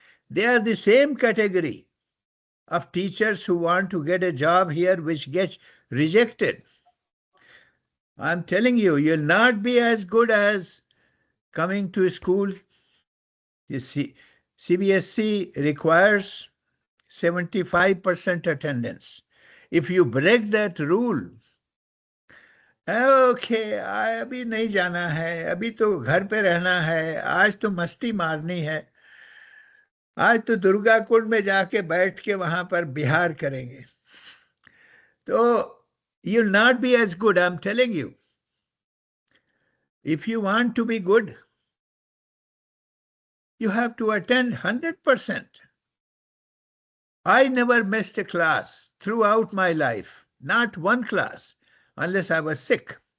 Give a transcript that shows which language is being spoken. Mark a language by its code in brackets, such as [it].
[en] They are the same category of teachers who want to get a job here which gets rejected. I'm telling you, you'll not be as good as coming to school. You see, CBSE requires 75% attendance. If you break that rule, okay, [hi] अभी नहीं जाना है, अभी तो घर पे रहना है, आज तो मस्ती मारनी है, आज तो दुर्गा कुंड में जाके बैठ के वहां पर बिहार करेंगे. [en] So you'll not be as good, I'm telling you. If you want to be good, you have to attend 100%. I never missed a class throughout my life, not one class, unless I was sick.